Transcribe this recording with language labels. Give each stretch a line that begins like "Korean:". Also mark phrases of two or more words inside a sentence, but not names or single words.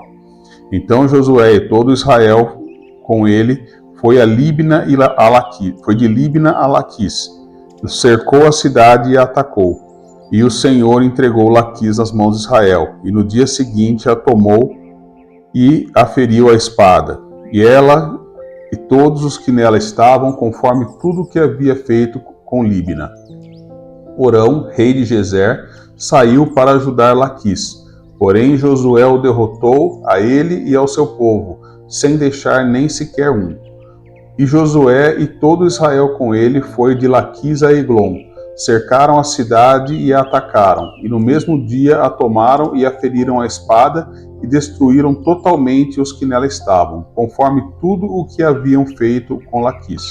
Portuguese: Então Josué e todo Israel com ele foi de Líbina a Laquis, cercou a cidade e a atacou. E o Senhor entregou Laquis nas mãos de Israel, e no dia seguinte a tomou e a feriu à espada, e ela e todos os que nela estavam, conforme tudo o que havia feito com Líbina. Orão, rei de Gezer, saiu para ajudar Laquis. Porém Josué o derrotou, a ele e ao seu povo, sem deixar nem sequer um. E Josué e todo Israel com ele foi de Laquis a Eglon. Cercaram a cidade e a atacaram, e no mesmo dia a tomaram e a feriram à espada, e destruíram totalmente os que nela estavam, conforme tudo o que haviam feito com Laquis.